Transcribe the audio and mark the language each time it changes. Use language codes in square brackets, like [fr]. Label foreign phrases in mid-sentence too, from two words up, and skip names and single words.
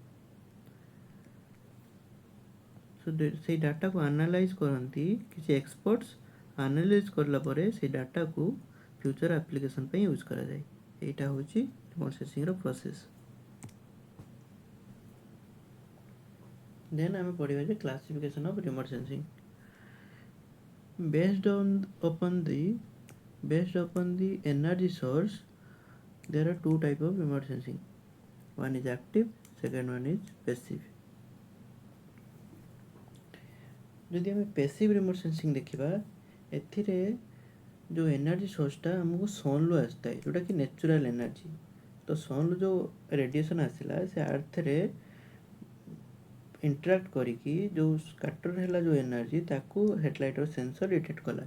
[or] ସେଇ ଡାଟାକୁ ଆନାଲାଇଜ୍ କରନ୍ତି କିଛି ଏକ୍ସପର୍ଟସ୍। ଆନାଲାଇଜ୍ କରିଲା ପରେ ସେଇ ଡାଟାକୁ [en] future application [or] ପାଇଁ ୟୁଜ୍ କରାଯାଏ। ଏଇଟା ହେଉଛି ପ୍ରୋସେସିଂର ପ୍ରୋସେସ୍। ଦେନ୍ ଆମେ ପଢ଼ିବା ଯେ [en] classification of remote sensing. Based upon the energy source, there are two types of remote sensing. One is active, second one is passive. [or] ଯଦି ଆମେ [en] passive remote sensing [or] ଦେଖିବା, ଏଥିରେ ଯେଉଁ ଏନର୍ଜି ସୋର୍ସଟା ଆମକୁ ସନ୍ରୁ ଆସିଥାଏ, ଯେଉଁଟାକି [en] natural energy. [or] ତ ସନ୍ରୁ ଯେଉଁ ରେଡ଼ିଏସନ୍ ଆସିଲା, ସେ ଆର୍ଥରେ ଇଣ୍ଟରାକ୍ଟ କରିକି ଯେଉଁ ସ୍କାଟର ହେଲା ଯେଉଁ ଏନର୍ଜି, ତାକୁ ହେଡ଼ଲାଇଟ୍ର ସେନ୍ସର୍ ଡିଟେକ୍ଟ କଲା।